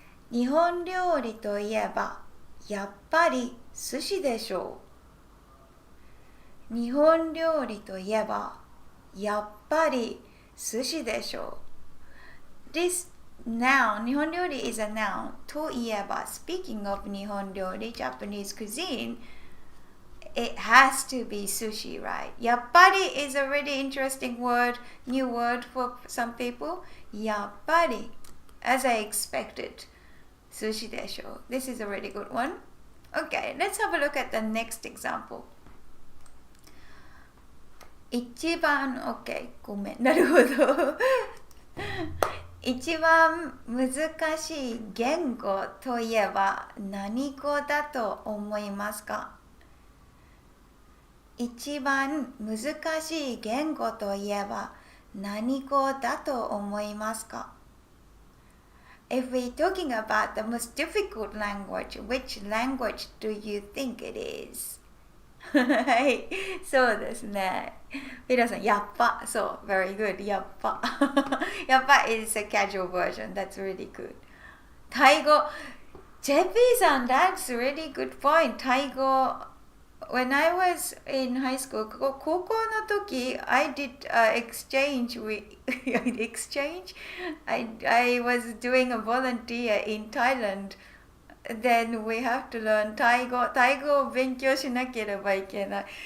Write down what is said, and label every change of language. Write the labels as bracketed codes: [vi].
[ja] 日本料理といえばやっぱり寿司でしょう。日本料理といえばやっぱり寿司でしょう。 [en] This noun, 日本料理 is a noun. といえば speaking of 日本料理 Japanese cuisine, it has to be sushi, right? やっぱり is a really interesting word, new word for some people. やっぱり as I expected. Sushi でしょう。 This is a really good one. Okay, let's have a look at the next example. [ja] 一番 OK ごめんなるほど一番難しい言語といえば何語だと思いますか？一番難しい言語といえば何語だと思いますか？ [en] If we're talking about the most difficult language, which language do you think it is? [ja] はい、そうですね。皆さん、やっぱ、そう、 [en] very good、 [ja] やっぱ。 [en] やっぱ is a casual version, that's really good. タイ語、JP さん、that's really good point. タイ語、when I was in high school, [ja] 高校の時、 [en] I did exchange with, exchange? I was doing a volunteer in Thailand.Then we have to learn タイ語。 [ja] タイ語を勉強しなければいけない。